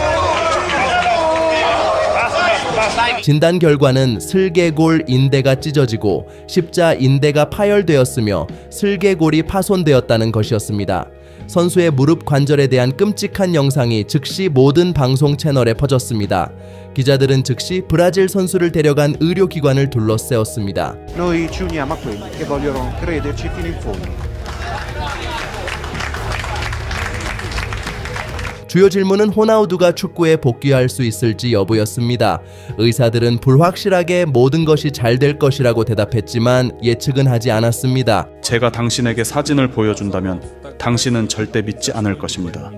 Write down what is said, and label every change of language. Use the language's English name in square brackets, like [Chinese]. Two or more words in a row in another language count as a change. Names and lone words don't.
[Korean] 진단 결과는 슬개골 인대가 찢어지고 십자 인대가 파열되었으며 슬개골이 파손되었다는 것이었습니다. 선수의 무릎 관절에 대한 끔찍한 영상이 즉시 모든 방송 채널에 퍼졌습니다. 기자들은 즉시 브라질 선수를 데려간 의료기관을 둘러세웠습니다. [Italian] Noi ci uniamo a quelli che vogliono crederci fino in fondo. [Korean] 주요 질문은 호나우두가 축구에 복귀할 수 있을지 여부였습니다. 의사들은 불확실하게 모든 것이 잘 될 것이라고 대답했지만 예측은 하지 않았습니다. 제가 당신에게 사진을 보여준다면 당신은 절대 믿지 않을 것입니다.